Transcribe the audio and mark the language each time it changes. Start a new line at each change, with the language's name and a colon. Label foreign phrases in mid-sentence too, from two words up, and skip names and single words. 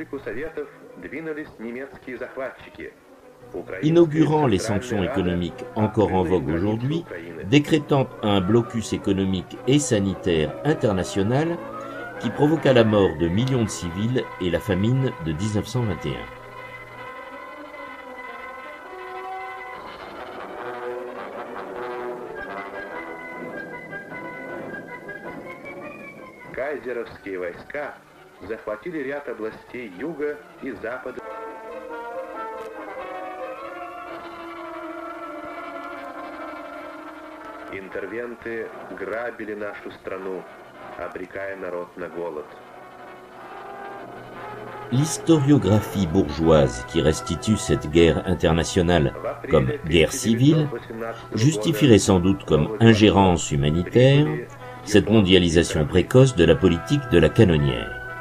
French: Inaugurant les sanctions économiques encore en vogue aujourd'hui, décrétant un blocus économique et sanitaire international qui provoqua la mort de millions de civils et la famine de 1921.
Russian: Кайзеровские войска захватили ряд областей юга и запада. Интервенты грабили нашу страну, обрекая народ на голод.
French: L'historiographie bourgeoise qui restitue cette guerre internationale comme guerre civile justifierait sans doute comme ingérence humanitaire cette mondialisation précoce de la politique de la canonnière.